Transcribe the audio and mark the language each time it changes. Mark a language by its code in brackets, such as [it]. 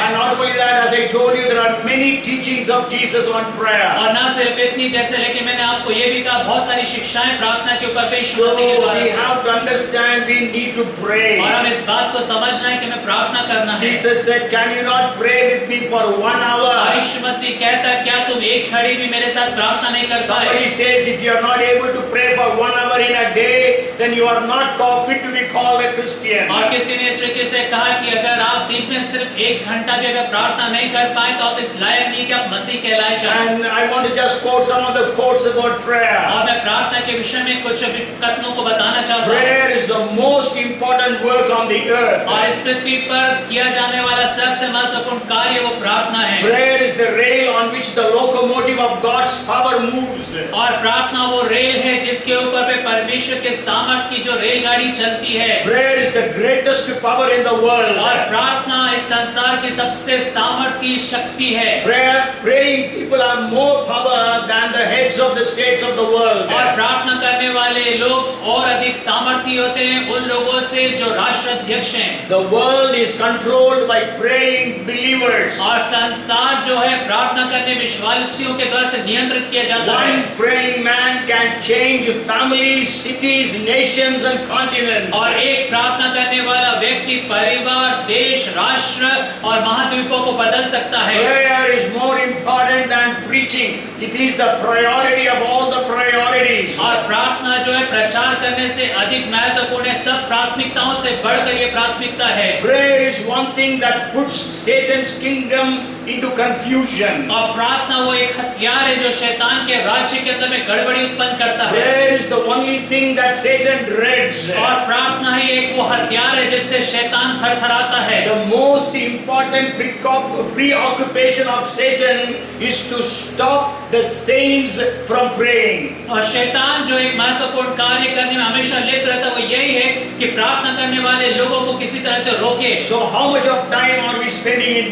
[en] And not only that, as I told you, there are many teachings of Jesus on prayer. [hi] और ना सिर्फ इतनी जैसे, लेकिन मैंने आपको ये भी कहा बहुत सारी शिक्षाएं प्रार्थना के ऊपर पे यीशु [en] So [hi] मसीह के द्वारा [en] we [hi] से। [en] have to understand we need to pray. [hi] और हम इस बात को समझना है कि हमें प्रार्थना करना है। [en] Jesus said, can you not pray with me for 1 [hi] और [en] hour? [hi] यीशु मसीह कहता है, क्या तुम एक घड़ी भी मेरे साथ प्रार्थना नहीं कर पाए? [en] Somebody says if you are not able to pray for 1 hour in a day, then you are not fit to be called a Christian. [hi] और किसी ने इस तरीके से कहा कि अगर आप दिन में सिर्फ 1 घंटा भी अगर प्रार्थना नहीं कर पाए तो आप इस लायक नहीं कि आप मसीह कहलाए जाएं। [en] And I want to just quote some of the quotes about prayer. [hi] और मैं प्रार्थना के विषय में कुछ कथनों को बताना चाहता हूँ। [en] Prayer is the most important work on the earth. [hi] और इस पृथ्वी पर किया जाने वाला सबसे महत्वपूर्ण कार्य वो प्रार्थना है। [en] Prayer is the rail on which the locomotive of God's power moves. [hi] और प्रार्थना वो रेल है जिसके ऊपर पे परमेश्वर के सामर्थ की जो रेलगाड़ी चलती है। [en] Prayer is the greatest power in the world. [hi] और प्रार्थना इस संसार की सबसे सामर्थी शक्ति है। [en] Praying people are more power than the heads of the states of the world. [hi] और प्रार्थना करने वाले लोग और अधिक सामर्थी होते हैं उन लोगों से जो राष्ट्राध्यक्ष हैं। [en] The world is controlled by praying believers. [hi] और संसार जो है प्रार्थना करने विश्वासियों के द्वारा से नियंत्रित किया जाता है। [en] One praying man can change families, cities, nations and continents. [hi] और एक प्रार्थना करने वाला व्यक्ति परिवार, देश, राष्ट्र और महाद्वीपों को बदल सकता है। [en] Prayer is more important than preaching. It is the priority of all the priorities. [hi] और प्रार्थना जो है प्रचार करने से अधिक महत्वपूर्ण है। सब प्राथमिकताओं से बढ़कर ये प्राथमिकता है। [en] Prayer is one thing that puts Satan's kingdom into confusion. [hi] और प्रार्थना वो एक हथियार है जो शैतान के राज्य के अंदर में गड़बड़ी उत्पन्न करता है। [en] Prayer is the only thing that Satan dreads. [hi] और प्रार्थना ही एक वो हथियार है जिससे शैतान थरथराता है। [en] The most important preoccupation of Satan is to stop the saints from praying. [hi] और शैतान जो एक महत्वपूर्ण कार्य करने में हमेशा लिप्त रहता है वो यही है कि प्रार्थना करने वाले लोगों को किसी तरह से रोके। [en] So how much of time are we spending in